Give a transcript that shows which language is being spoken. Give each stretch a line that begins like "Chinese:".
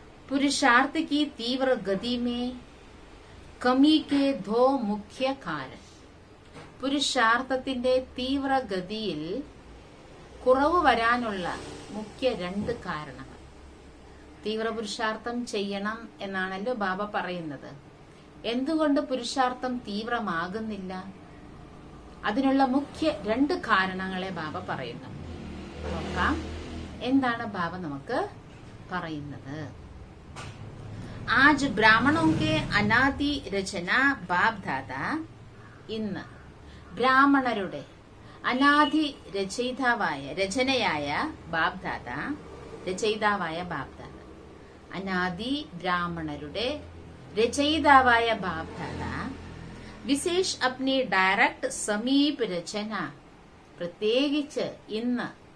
Hindi: पुरुषार्थ की तीव्र गति में कमी के दो मुख्य कारण.
Malayalam: പുരുഷാർത്ഥത്തിന്റെ തീവ്രഗതിയിൽ കുറവ് വരാനുള്ള മുഖ്യ 2 കാരണങ്ങൾ. തീവ്ര പുരുഷാർത്ഥം ചെയ്യണം എന്നാണല്ലോ ബാബ പറയുന്നത്. എന്തുകൊണ്ട് പുരുഷാർത്ഥം തീവ്രമാകുന്നില്ല? അതിനുള്ള മുഖ്യ 2 കാരണങ്ങളെ ബാബ പറയുന്നു. നോക്കാം എന്താണ് ബാബ നമുക്ക് പറയുന്നത്.
Hindi: ആജ് ബ്രാഹ്മണോं के अनादि रचना बाप दादा.
Malayalam: ഇന്ന് ബ്രാഹ്മണരുടെ അനാദി രചനയായ ബാബ്ദാദ രചയിതാവായ ബാബ്ദാദ അനാദി ബ്രാഹ്മണരുടെ രചയിതാവായ ബാബ്ദാദ
Hindi: വിശേഷ് അപ്നി ഡയറക്ട് സമീപ് രചന
Malayalam: പ്രത്യേകിച്ച് ഇന്ന്